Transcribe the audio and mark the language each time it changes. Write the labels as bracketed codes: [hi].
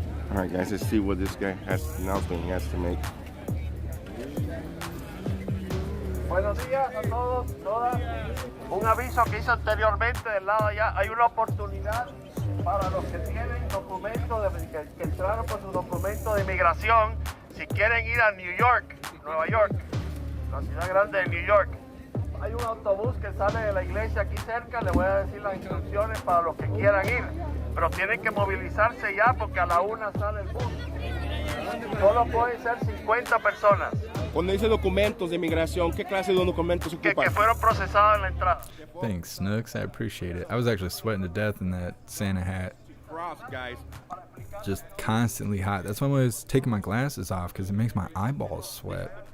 [en] All right, guys, let's see what this guy announcement he has to make. [es] Buenos días a todos, todas. Un aviso que hice anteriormente del lado allá. Hay una oportunidad para los que tienen documentos, que entraron por su documento de inmigración Si quieren ir a New York, Nueva York, la ciudad grande de New York, hay un autobús que sale de la iglesia aquí cerca. Le voy a decir las instrucciones para los que quieran ir, pero tienen que movilizarse ya porque a la 1 sale el bus. Solo pueden ser 50 personas. Cuando dice documentos de inmigración, ¿qué clase de documentos ocupan? Que fueron procesados en la entrada. [en] Thanks, Snooks. I appreciate it. I was actually sweating to death in that Santa hat. Frost, guys. Just constantly hot. That's why I'm always taking my glasses off, because it makes my eyeballs sweat.